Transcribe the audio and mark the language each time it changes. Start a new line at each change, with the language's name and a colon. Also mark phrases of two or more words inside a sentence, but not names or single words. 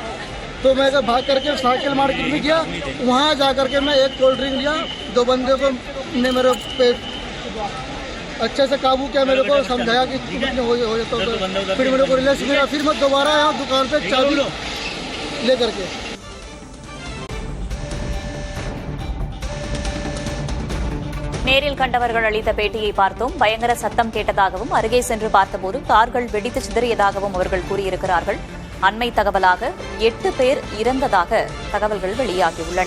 Hindi: तो मैं भाग करके
English: cycle market
Hindi: में गया, वहाँ जा करके मैं एक
English: cold drink
Hindi: लिया। 2 बंदे को ने मेरे पे अच्छे से काबू किया, मेरे को समझाया कि हो जाता, तो फिर मेरे को रिलैक्स मिला। फिर मैं दोबारा आया दुकान पे चाबी ले करके।
Tamil: நேரில் கண்டவர்கள் அளித்த பேட்டியை பார்த்தோம். பயங்கர சத்தம் கேட்டதாகவும், அருகே சென்று பார்த்தபோது கார்கள் வெடித்து சிதறியதாகவும் அவர்கள் கூறியிருக்கிறார்கள். அண்மை தகவலாக 8 பேர் இறந்ததாக தகவல்கள் வெளியாகியுள்ளன.